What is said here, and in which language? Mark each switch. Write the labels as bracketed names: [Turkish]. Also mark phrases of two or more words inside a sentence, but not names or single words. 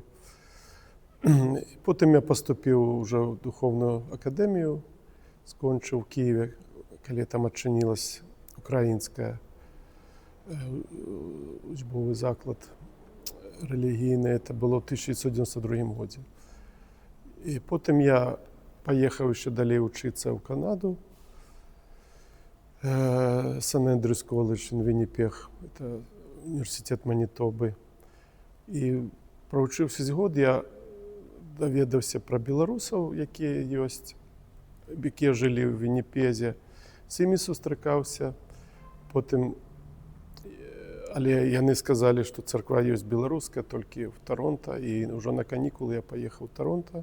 [Belarusian] Потым я паступіў ўжо ў духоўную акадэмію, скончыў у Кіеве, калі там адчынілась украінская учбовы заклад рэлігійны. Это было ў 1992 годзе. І потым я паехаў яшчэ далей вучыцца ў Канаду. [English] St. Andrews College in Winnipeg, [Belarusian] это універсітэт Манітобы. І правучыўшыся год, я даведаўся пра беларусаў, якія ёсць, якія жылі ў Вінніпезе. З імі сустракаўся. Потым, але яны сказалі, што царква ёсць беларуская толькі ў Таронта, і ўжо на канікулы я паехаў у Таронта.